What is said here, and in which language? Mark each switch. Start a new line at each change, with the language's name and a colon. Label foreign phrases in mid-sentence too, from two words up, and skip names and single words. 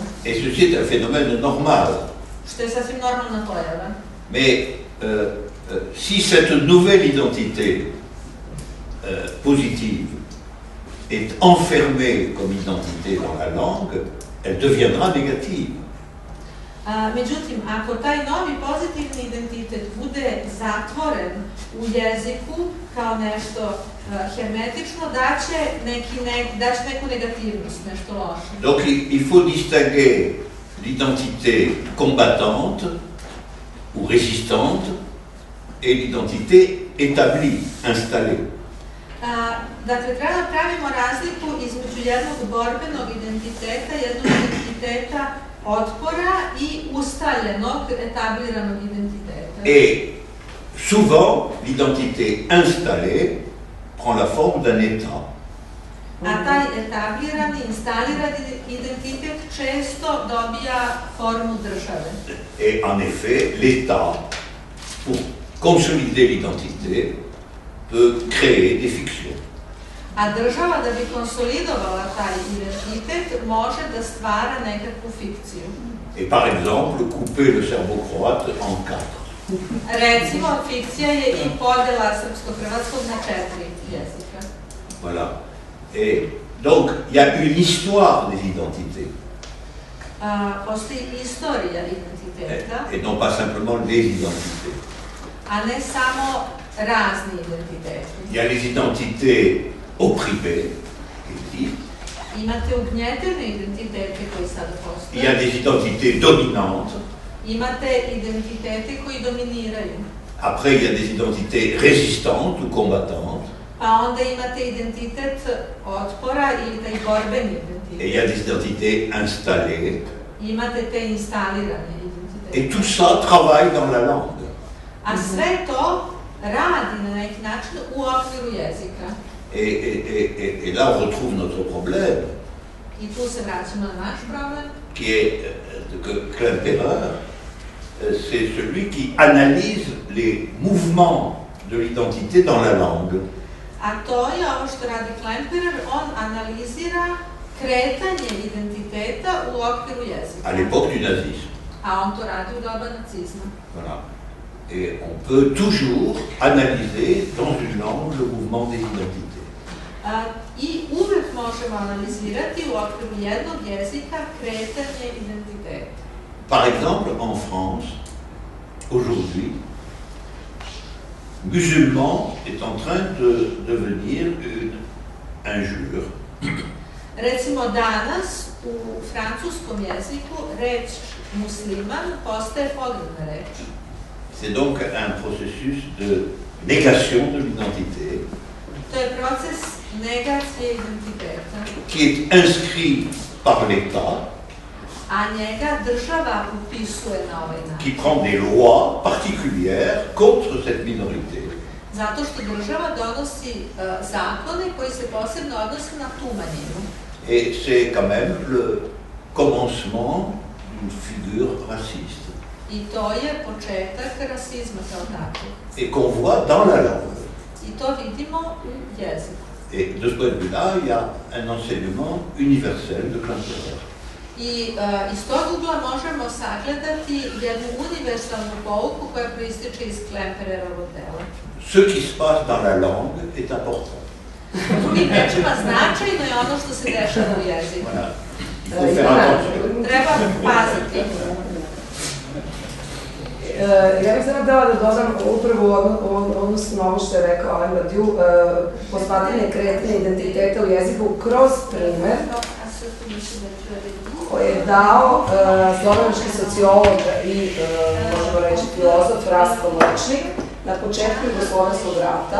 French: Et ceci est un phénomène normal.
Serbian: Što je sasvim normalna pojava.
French: Mais si cette nouvelle identité positive est enfermée comme identité dans la langue, elle deviendra négative.
Serbian: Međutim, ako taj novi pozitivni identitet bude zatvoren u jeziku kao nešto hermetično, daće neku negativnost, nešto loše.
French: Donc il faut distinguer l'identité combattante ou résistante et l'identité établie, installée.
Serbian: Dakle, treba da pravimo razliku između jednog borbenog identiteta, jednog identiteta otpora i ustaljenog, etabliranog identiteta.
French: Et souvent, l'identité installée prend la forme d'un État.
Serbian: A taj etablirani, instalirani identitet često dobija formu države.
French: Et en effet, l'État, pour consolider l'identité, peut créer des fictions.
Serbian: A država, da bi konsolidovala taj identitet, može da stvara nekakvu fikciju.
French: Et par exemple, couper le serbo-croate en 4.
Serbian: Recimo, fikcija je i podela srpsko-hrvatskog na 4 jezika.
French: Voilà. Et donc, il y a une histoire des identités.
Serbian: Postoji istorija identiteta,
French: Et non pas simplement les identités.
Serbian: a ne samo razni identiteti.
French: Il y a les identités opprimées,
Serbian: Imate ugnjetene identitete koji sada
French: il y a
Serbian: postoje.
French: des identités dominantes,
Serbian: Imate identitete koji dominiraju.
French: après il y a des identités résistantes ou combattantes,
Serbian: Pa onda imate identitet otpora ili taj borbeni
French: et il y a
Serbian: identitet.
French: des identités installées,
Serbian: Imate te instalirane identitete.
French: et tout ça travaille dans la langue.
Serbian: A sve to radi na neki način u okviru jezika.
French: Et là on retrouve notre problème,
Serbian: I tu se vraćamo na naš problem.
French: qui est que Klemperer, c'est celui qui analyse les mouvements de l'identité dans la langue.
Serbian: A to je ovo što radi Klemperer, on analizira kretanje identiteta u okviru jezika.
French: À l'époque du nazisme.
Serbian: A on to radi u doba nacizma.
French: Voilà. Et on peut toujours analyser dans une langue le mouvement des identités.
Serbian: I uvek možemo analizirati u okviru jednog jezika kretanje identiteta.
French: Par exemple, en France, aujourd'hui, musulman est en train de devenir une injure.
Serbian: Recimo danas u francuskom jeziku reč musliman postaje pogrdna reč.
French: C'est donc un processus de négation de l'identité
Serbian: To je proces negacije identiteta,
French: qui est inscrit par l'État,
Serbian: a njega država upisuje na ovaj način.
French: qui prend des lois particulières contre cette minorité.
Serbian: Zato što država donosi zakone koji se posebno odnose na tu manjinu.
French: Et c'est quand même le commencement d'une figure raciste.
Serbian: I to je početak rasizma kao takvog.
French: Et qu'on voit dans la langue.
Serbian: I to vidimo u jeziku.
French: Et de ce point de vue-là, il y a un enseignement universel de Klemperer.
Serbian: I iz tog ugla možemo sagledati jednu univerzalnu pouku koja proističe iz Klempererovog dela.
French: Ce qui se passe dans la langue est important.
Serbian: Drugim rečima, značajno je ono što se dešava u jeziku. Treba paziti. Ja bih sada htela da dodam upravo odnosno na ovo što je rekao Alain Badiou, posmatranje kretanja identiteta u jeziku kroz primer koji je dao slovenački sociolog i, možemo reći, filozof Rastko Mrčnik na početku Jugoslovenskog rata.